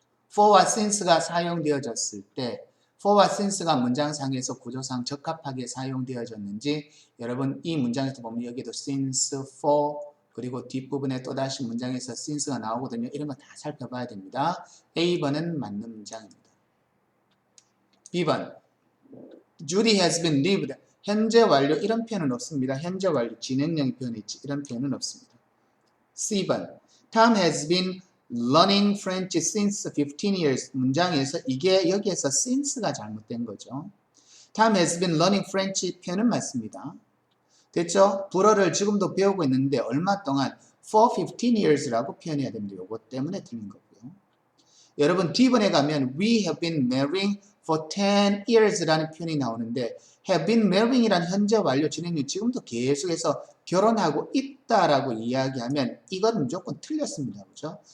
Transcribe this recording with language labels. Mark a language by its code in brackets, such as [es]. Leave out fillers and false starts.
[ko] for와 since가 사용되어졌을 때 for와 since가 문장상에서 구조상 적합하게 사용되어졌는지 여러분 이 문장에서 보면 여기도 since, for 그리고 뒷부분에 또다시 문장에서 since가 나오거든요. 이런 거 다 살펴봐야 됩니다. A번은 맞는 문장입니다. [en] B번 Judy has been lived. [ko] 현재 완료 이런 표현은 없습니다. 현재 완료 진행형 표현이 있지 이런 표현은 없습니다. [en] C번 Tom has been learning French since 15 years. [ko] 문장에서 이게 여기에서 since가 잘못된 거죠. [en] Tom has been learning French [ko] 표현은 맞습니다. 됐죠? 불어를 지금도 배우고 있는데 얼마 동안 [en] for 15 years [ko] 라고 표현해야 됩니다. 요거 때문에 틀린 거고요. 여러분 D번에 가면 [en] we have been marrying for 10 years [ko] 라는 표현이 나오는데 [en] have been marrying [ko] 이란 현재 완료 진행형 지금도 계속해서 결혼하고 있다라고 이야기하면 이건 무조건 틀렸습니다. 그죠?